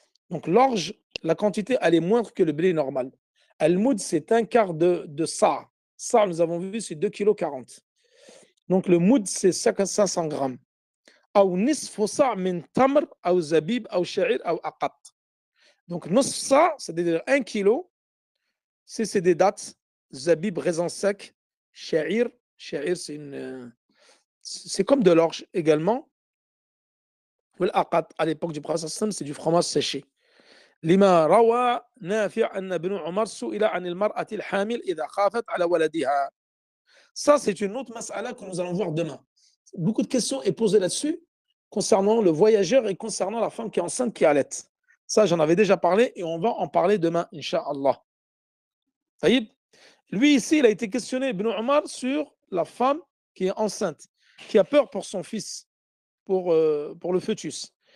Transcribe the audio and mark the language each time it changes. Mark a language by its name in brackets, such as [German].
[French] Donc, l'orge, la quantité, elle est moindre que le blé normal. Al-moud, c'est un quart de sa. Ça, nous avons vu, c'est 2,40 kg. Donc, le moud, c'est 500 grammes. [Arabic] أو نصف صاع من تمر أو زبيب أو شعير أو أقط. [French] Donc, [Arabic] نصف صاع, [French] c'est-à-dire 1 kilo, c'est des dattes, zabib, raisin sec, sha'ir, sha'ir, c'est comme de l'orge également. Ou l'aqat, à l'époque du prophète, c'est du fromage séché. [Arabic] لما روى نافع أن ابن عمر سئل عن المرأة الحامل إذا خافت على ولدها. [French] Ça, c'est une autre mas'ala que nous allons voir demain. Beaucoup de questions sont posées là-dessus concernant le voyageur et concernant la femme qui est enceinte qui allait. Ça, j'en avais déjà parlé et on va en parler demain, Inch'Allah. Taïb. Lui, ici, il a été questionné, Ibn Omar, sur la femme qui est enceinte, qui a peur pour son fils, pour le fœtus.